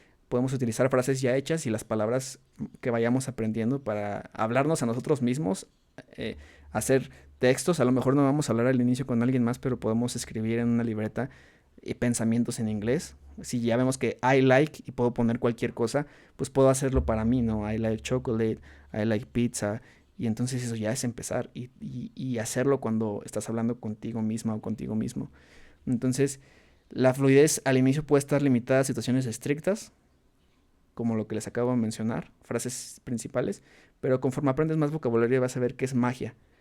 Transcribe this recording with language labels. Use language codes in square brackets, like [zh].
[es] Podemos utilizar frases ya hechas y las palabras que vayamos aprendiendo para hablarnos a nosotros mismos, hacer textos. A lo mejor no vamos a hablar al inicio con alguien más, pero podemos escribir en una libreta pensamientos en inglés. Si ya vemos que [en] I like [es] y puedo poner cualquier cosa, pues puedo hacerlo para mí, ¿no? [en] I like chocolate, I like pizza. [es] Y entonces eso ya es empezar y hacerlo cuando estás hablando contigo misma o contigo mismo. Entonces, la fluidez al inicio puede estar limitada a situaciones estrictas, como lo que les acabo de mencionar, frases principales, pero conforme aprendes más vocabulario vas a ver que es magia.